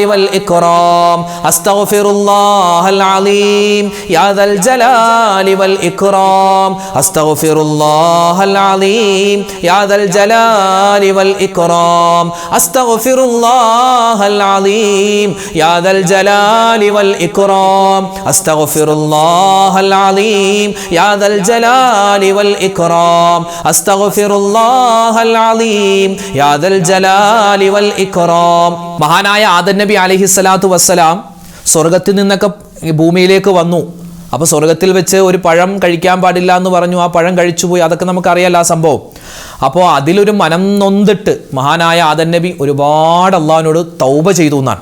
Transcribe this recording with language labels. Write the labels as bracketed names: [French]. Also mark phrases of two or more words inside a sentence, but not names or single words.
[Arabic] والإكرام أستغفر الله العظيم يا ذا الجلال والإكرام أستغفر الله العظيم يا ذا الجلال والإكرام أستغفر الله العظيم يا ذا الجلال والإكرام أستغفر الله العظيم يا ذا الجلال والإكرام أستغفر الله العظيم يا ذا الجلال والإكرام. [Malayalam] മഹാനായ ആദം നബി [Arabic] عليه الصلاة والسلام [Malayalam] സ്വർഗത്തിൽ നിന്നൊക്കെ ഭൂമിയിലേക്ക് വന്നു. അപ്പോൾ സ്വർഗത്തിൽ വെച്ച് ഒരു പഴം കഴിക്കാൻ പാടില്ല എന്ന് പറഞ്ഞു. ആ പഴം കഴിച്ചുപോയി. അതൊക്കെ നമുക്കറിയാലോ ആ സംഭവം. അപ്പോൾ അതിലൊരു മനം നൊന്തിട്ട് മഹാനായ ആദം നബി ഒരുപാട് അള്ളാഹുവിനോട് തൗബ ചെയ്തു എന്നാണ്.